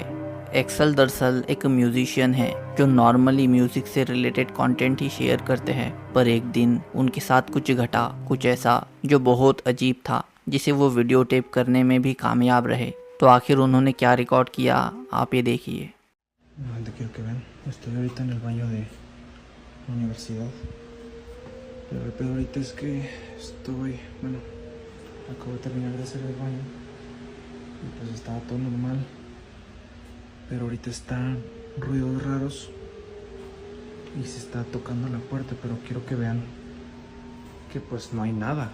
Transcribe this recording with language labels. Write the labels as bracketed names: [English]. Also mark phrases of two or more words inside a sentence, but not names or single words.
[Hindi] एक्सेल दरअसल एक म्यूजिशियन है जो [English] normally music [Hindi] से [English] related content [Hindi] ही शेयर करते हैं, पर एक दिन उनके साथ कुछ घटा, कुछ ऐसा जो बहुत अजीब था, जिसे वो [English] video tape [Hindi] करने में भी कामयाब रहे। तो आखिर उन्होंने क्या रिकॉर्ड किया, आप ये देखिए। [Spanish] Quiero que vean, estoy ahorita en el baño de la universidad. Pero el pedo ahorita es que acabo de terminar de hacer el baño y pues estaba todo normal. Pero ahorita están ruidos raros y se está tocando la puerta, pero quiero que vean que pues no hay nada.